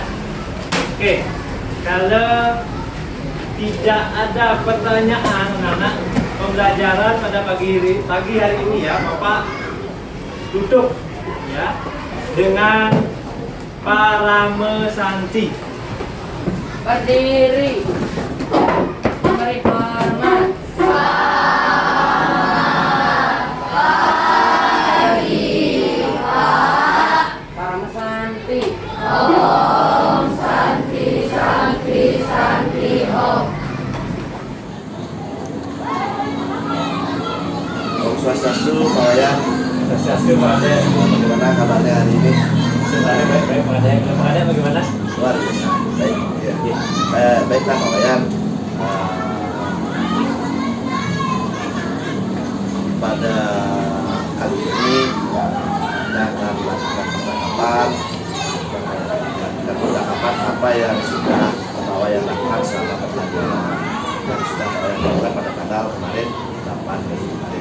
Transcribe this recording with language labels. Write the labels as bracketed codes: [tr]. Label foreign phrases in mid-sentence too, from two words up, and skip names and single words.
[id] Oke, kalau tidak ada pertanyaan anak-anak, pembelajaran pada pagi hari ini ya Bapak tutup ya dengan Parame Santi. Berdiri, memberi hormat. Parame Santi. [sa] Om Santi, Santi, Santi, Om. Om Swastiastu, [id] Pak Wayan. Swastiastu, Pak Wayan. Bagaimana kabarnya hari ini? sebenarnya baik-baik Pak Ade bagaimana? Luar biasa. Baik, ya. Baiklah Pak Wayan. Pada kali ini kita akan melakukan percakapan apa yang sudah Pak Wayan lakukan selama pembelajaran yang sudah Pak Wayan lakukan pada tanggal kemarin 8 Mei kemarin.